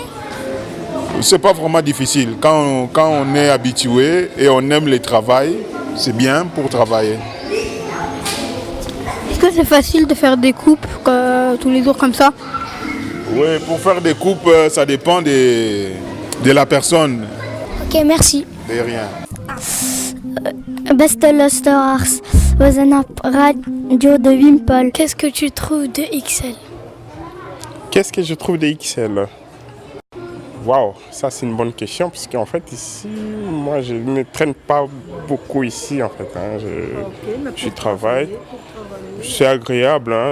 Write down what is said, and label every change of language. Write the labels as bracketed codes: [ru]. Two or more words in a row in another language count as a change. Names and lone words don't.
[fr] C'est pas vraiment difficile. Quand on est habitué et on aime le travail, c'est bien pour travailler. Est-ce que c'est facile de faire des coupes tous les jours comme ça? Oui, pour faire des coupes, ça dépend de la personne. Ok, merci. De rien. [nl] Beste luisteraars, we zijn op Radio de Wimpel. [fr] Qu'est-ce que tu trouves de XL? Qu'est-ce que je trouve de XL? Waouh, ça c'est une bonne question parce qu'en fait ici, moi je ne traîne pas beaucoup ici en fait. Hein. Je travaille, c'est agréable, hein.